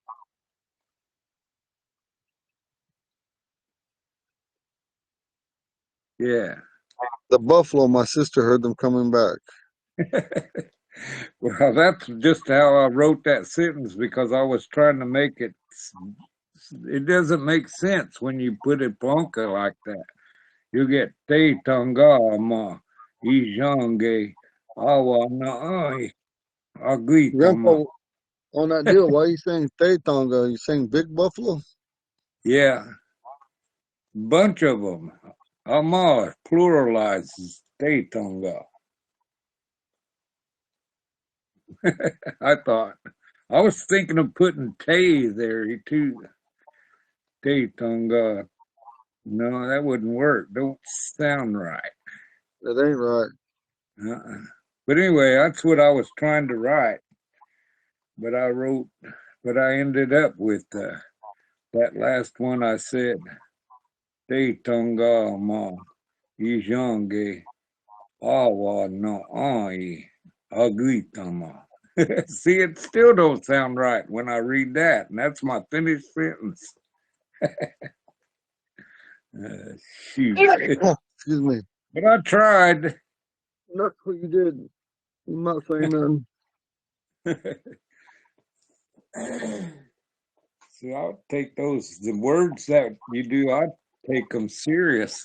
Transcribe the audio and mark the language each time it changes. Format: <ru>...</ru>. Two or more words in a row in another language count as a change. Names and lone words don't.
<en>Yeah. The buffalo, my sister heard them coming back. Well, that's just how I wrote that sentence because I was trying to make it. It doesn't make sense when you put it Ponca like that. You get</en> <oma>te tonga ma ijange awa na agitama.</oma> <en>Grandpa, on that deal, why are you saying Tonga? You saying big buffalo? Yeah, bunch of them. Ama pluralizes</en> <oma>te tonga.</oma> <en>I thought I was thinking of putting Tay there too.</en> <oma>Tay Tonga.</oma> <en>No, that wouldn't work. Don't sound right. That ain't right. Uh-uh. But anyway, that's what I was trying to write. But I ended up with that last one I said.</en> <oma>Tay Tonga ma ijange awa no ai agitama.</oma> <en>See, it still don't sound right when I read that, and that's my finished sentence. Uh, shoot. Excuse me. But I tried. Look what you did. I'm not saying nothing. See, I'll take the words that you do, I take them serious.</en>